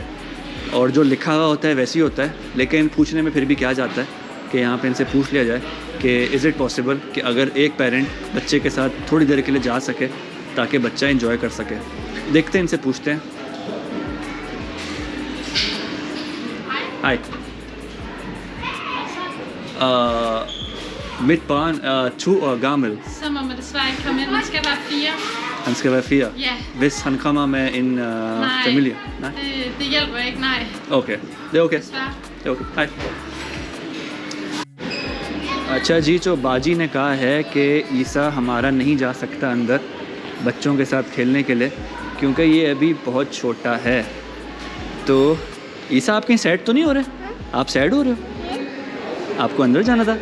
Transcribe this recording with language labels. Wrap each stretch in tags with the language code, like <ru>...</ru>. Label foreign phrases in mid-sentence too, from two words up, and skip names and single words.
<hi>और जो लिखा हुआ होता है वैसे ही होता है, लेकिन पूछने में फिर भी क्या जाता है कि यहाँ पे इनसे पूछ लिया जाए कि</hi> <en>is it possible</en> <hi>कि अगर एक पेरेंट बच्चे के साथ थोड़ी देर के लिए जा सके ताकि बच्चा एंजॉय कर सके। देखते हैं, इनसे पूछते हैं।</hi> <sv>हाय mitt barn är 2 år gammal.</sv> <da>Så må man desværre ikke komme ind. Man skal være 4.</da> <sv>Han ska vara 4.</sv> <da>Ja. Hvis han kommer med en Nej. familie? Nej. Det hjælper ikke, nej.</da> <hi>ओके,</hi> <sv>det är okej.</sv> <da>Desværre.</da> <sv>Det är okej.</sv> <hi>हाय। अच्छा जी, जो बाजी ने कहा है कि ईसा हमारा नहीं जा सकता अंदर बच्चों के साथ खेलने के लिए क्योंकि ये अभी बहुत छोटा है। तो ईसा, आप कहीं सैड तो नहीं हो रहे? आप सैड हो रहे हो? आपको अंदर जाना था?</hi>